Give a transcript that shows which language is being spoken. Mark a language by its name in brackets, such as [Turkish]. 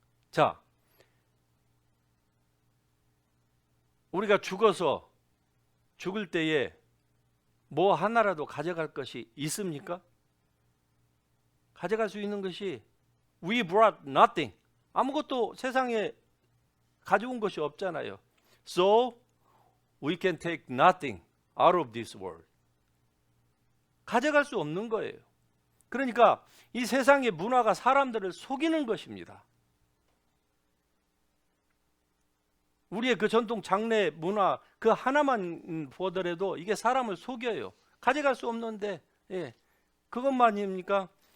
[Korean] 자, 우리가 죽어서 죽을 때에 뭐 하나라도 가져갈 것이 있습니까? 가져갈 수 있는 것이 [English] We brought nothing. [Korean] 아무것도 세상에 가져온 것이 없잖아요. [English] So we can take nothing out of this world. [Korean] 가져갈 수 없는 거예요. 그러니까 이 세상의 문화가 사람들을 속이는 것입니다. 우리의 그 전통 장례 문화 그 하나만 보더라도 이게 사람을 속여요. 가져갈 수 없는데 그것만입니까?